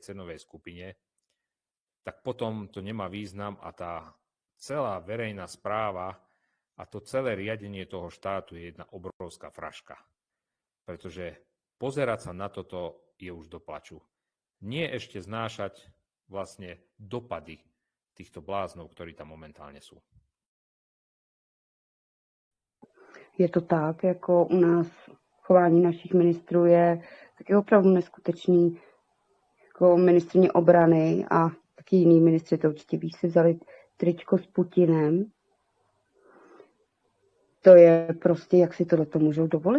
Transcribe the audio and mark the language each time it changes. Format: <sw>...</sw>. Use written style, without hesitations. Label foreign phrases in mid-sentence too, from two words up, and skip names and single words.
<sk>cenovej skupine, tak potom to nemá význam a tá celá verejná správa a to celé riadenie toho štátu je jedna obrovská fraška. Pretože pozerať sa na toto je už do plaču. Nie ešte znášať vlastne dopady týchto bláznov, ktorí tam momentálne sú.</sk> <cs>Je to tak, jako u nás chování našich ministrů je taky opravdu neskutečný. Jako ministryně obrany a taky jiný ministři, to určitě víš, si vzali tričko s Putinem. To je prostě, jak si tohleto můžou dovolit.</cs>